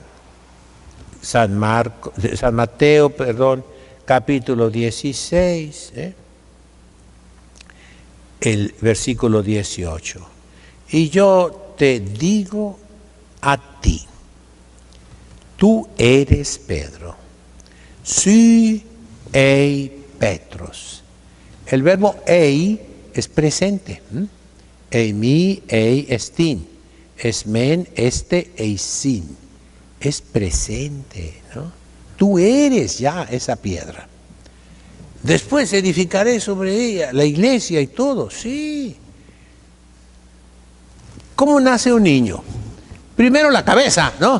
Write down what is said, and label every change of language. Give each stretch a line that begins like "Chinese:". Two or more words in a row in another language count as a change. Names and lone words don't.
Spanish: San Mateo, capítulo 16, el versículo 18. Y yo te digo a ti, tú eres Pedro, sí, ei Petros. El verbo ei es presente.
Greek: Eimi, ei estin. Esmen, este, eisin.
Spanish: Es presente, ¿no? Tú eres ya esa piedra. Después edificaré sobre ella la iglesia y todo, sí. ¿Cómo nace un niño? Primero la cabeza, ¿no?